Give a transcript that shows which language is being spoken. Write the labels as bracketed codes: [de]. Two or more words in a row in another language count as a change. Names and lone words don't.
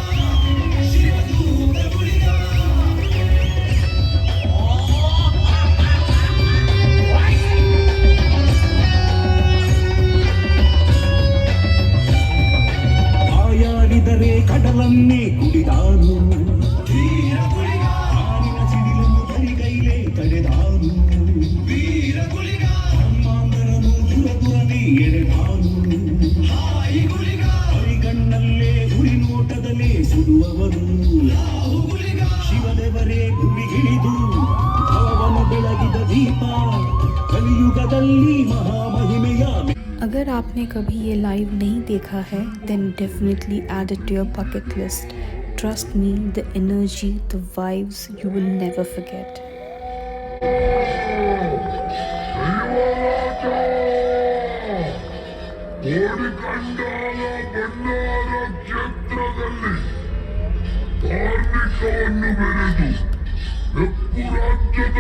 [kn] ಕಡಲನ್ನೇ ಕುಡಿದಾನು, ಆನಿನ ಸಿಡಿಲನ್ನು ಬರಿಗೈಲೆ ತಡೆದಾನು, ಧರ್ಮಾಂಧರನು ದುರದುರನೆ ಎಡೆದಾನು, ಹರಿಗಣ್ಣಲ್ಲೇ ಉರಿ ನೋಟ ಕೊಡುವವನು ಶಿವದೇವರೇ ಭೂಮಿಗಿಳಿದು ಭವವನ್ನು ಬೆಳಗಿದ ದೀಪ ಕಲಿಯುಗದಲ್ಲಿ ಮಹಾಮಹಿಮೆಯ [hi] अगर आपने कभी ये लाइव नहीं देखा है [en] then definitely add it to your bucket list. Trust me, the energy, the vibes, you will never forget. [kn] ಧಾರ್ಮಿಕವನ್ನು ಬೆರೆದು ನೆಪ್ಪು ರಾಜ್ಯದ